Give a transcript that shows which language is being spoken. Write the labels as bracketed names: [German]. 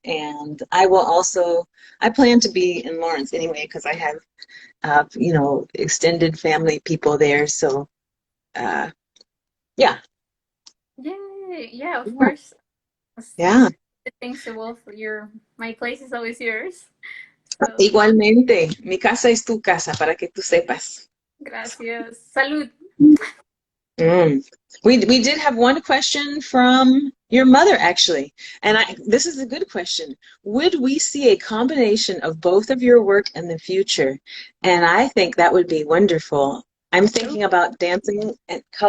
[English] And I plan to be in Lawrence anyway, because I have, extended family people there. So, yeah. Yay! Yeah, of Yeah. course. Yeah. Thanks to Wolf, my place is always yours. So, [Spanish] Igualmente, mi casa es tu casa, para que tú sepas. gracias. Salud. Mm. [English] We did have one question from your mother, actually, and this is a good question. Would we see a combination of both of your work in the future? And I think that would be wonderful. I'm Ooh, thinking about dancing and